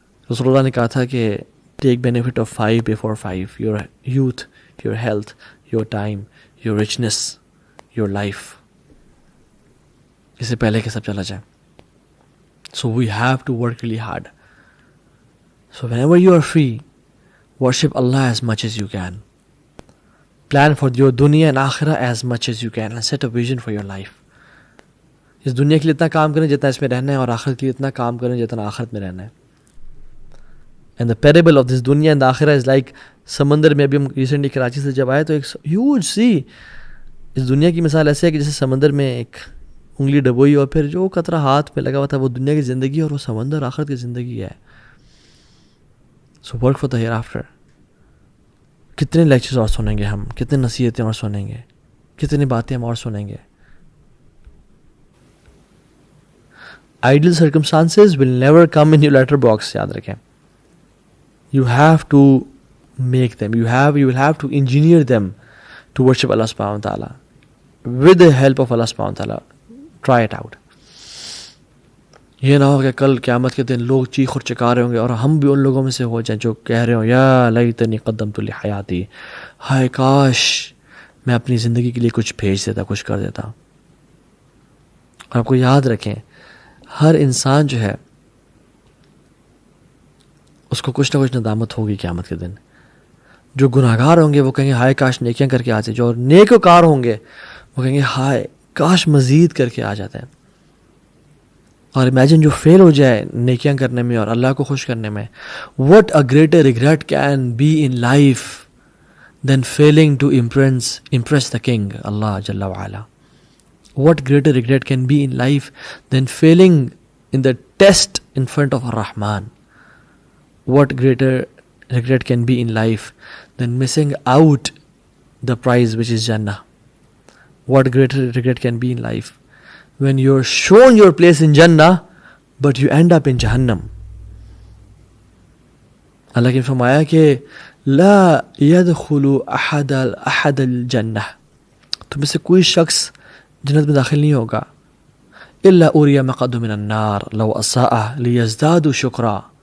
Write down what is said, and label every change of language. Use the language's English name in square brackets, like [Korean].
[Urdu] رسول اللہ نے کہا تھا کہ [English] take benefit of 5 before 5, your youth, your health, your time, your richness, your life, [Urdu] اس سے پہلے کہ سب چلا جائے. [English] So we have to work really hard. So whenever you are free, worship Allah as much as you can. Plan for your dunya and akhirah as much as you can and set a vision for your life. [Urdu] اس دنیا کے لیے اتنا کام کریں جتنا اس میں رہنا ہے, اور آخرت کے لیے اتنا کام کریں جتنا آخرت میں رہنا ہے. [English] And the parable of this dunya and the akhirah is like, [Urdu] سمندر میں ابھی ہم ریسنٹلی کراچی سے جب آئے تو ایک ہیوج سی, اس دنیا کی مثال ایسے ہے کہ جیسے سمندر میں ایک انگلی ڈبوئی اور پھر جو قطرہ ہاتھ پہ لگا ہوا تھا وہ دنیا کی زندگی, اور وہ سمندر آخرت کی زندگی ہے. [English] So work for the hereafter. [Urdu] کتنے لیکچرز اور سنیں گے ہم, کتنے نصیحتیں اور سنیں گے, کتنی باتیں ہم اور سنیں گے. [English] Ideal circumstances will never come in your letter box, [Urdu] یاد رکھیں. [English] You have to make them. You will have to engineer them to worship Allah subhanahu wa ta'ala with the help of Allah subhanahu wa ta'ala. Try it out. [Urdu] یہ نہ ہو کہ کل قیامت کے دن لوگ چیخ اور چکا رہے ہوں گے اور ہم بھی ان لوگوں میں سے ہو جائیں جو کہہ رہے ہوں [Arabic] یا لیتنی قدمت لحیاتی, [Urdu] ہائے کاش میں اپنی زندگی کے لیے کچھ بھیج دیتا, کچھ کر دیتا. اور آپ کو یاد رکھیں ہر انسان جو ہے اس کو کچھ نہ کچھ ندامت ہوگی قیامت کے دن. جو گناہگار ہوں گے وہ کہیں گے ہائے کاش نیکیاں کر کے آ جائیں, جو نیکوکار ہوں گے وہ کہیں گے ہائے کاش مزید کر کے آ جاتے ہیں. اور امیجن جو فیل ہو جائے نیکیاں کرنے میں [English] اور اللہ کو خوش کرنے میں, what a greater regret can be in life than failing to impress the king Allah Jalla wa Ala. What greater regret can be in life than failing in the test in front of Ar-Rahman. What greater regret can be in life than missing out the prize which is Jannah. What greater regret can be in life when you're shown your place in Jannah but you end up in Jahannam. [Urdu] اللہ نے فرمایا کہ [Arabic] لا يدخل احد الجنہ, [Urdu] تم میں سے کوئی شخص جنت میں داخل نہیں ہوگا [Arabic] الا اوری مقعد من النار لو اساء لیزداد شکرا.